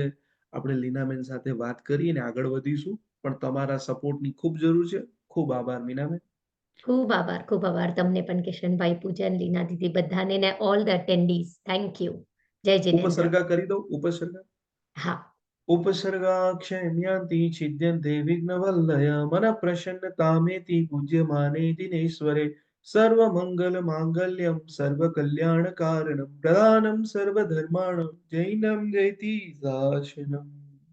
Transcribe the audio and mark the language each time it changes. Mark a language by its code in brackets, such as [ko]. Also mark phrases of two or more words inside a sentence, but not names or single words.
[gu] આપણે લીનાબેન સાથે વાત કરીને આગળ વધીશું. પણ તમારા સપોર્ટની ખૂબ જરૂર છે. ખૂબ આભાર મીનાબેન. ખૂબ આભાર તમને પણ કિશનભાઈ, પૂજન, લીના દીદી બધાને ને [en] all the attendees. thank you. [gu] જય જિનેન્દ્ર. ઉપસર્ગા કરી દઉં, ઉપસર્ગા. હા. [sa] उपसर्गाक्षयम्यान्ति छिद्यन्ते विघ्नवल्लय मनः प्रसन्नतामेति पूज्यमाने दिनेश्वरे सर्वमङ्गलमाङ्गल्यं सर्वकल्याणकारणं प्रदानं सर्वधर्माणां जैनं जयति दाशनम्.